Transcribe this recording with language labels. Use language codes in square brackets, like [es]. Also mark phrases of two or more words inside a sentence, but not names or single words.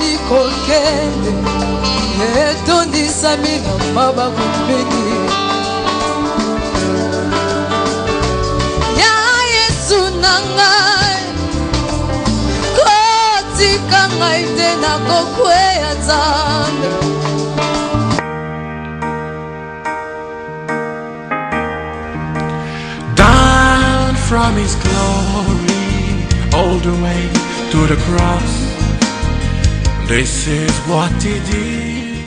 [ln] kokende etondisami na mabako mingi ya Yesu na ngai kotika ngai te na kokweya Nzambe. [en] Down from his glory all the way to the cross, this is what he did